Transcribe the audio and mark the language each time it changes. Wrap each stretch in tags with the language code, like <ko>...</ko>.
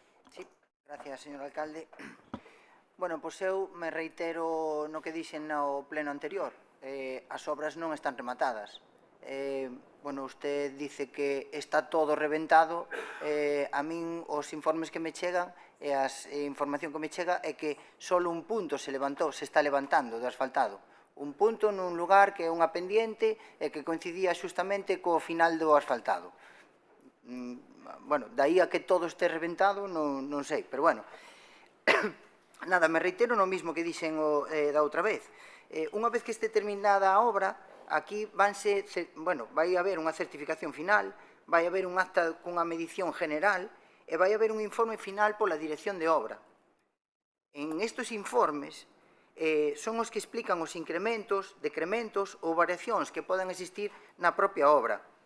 <es>Sí, gracias, señor alcalde.</es> <gl>Bueno, pois eu me reitero no que dixen no pleno anterior. As obras non están rematadas.</gl> <es>Bueno, usted dice que está todo reventado.</es> <gl>A min os informes que me chegan e a información que me chega é que só un punto se está levantando do asfaltado. Un punto nun lugar que é unha pendiente e que coincidía xustamente co final do asfaltado. Bueno, daí a que todo este reventado non sei, pero bueno. Nada, me reitero no mismo que dixen da outra vez. Unha vez que este terminada a obra, aquí vai haber unha certificación final, vai haber un acta cunha medición general e vai haber un informe final pola dirección de obra. En estes informes son os que explican os incrementos, decrementos ou variacións que poden existir na propia obra.</gl>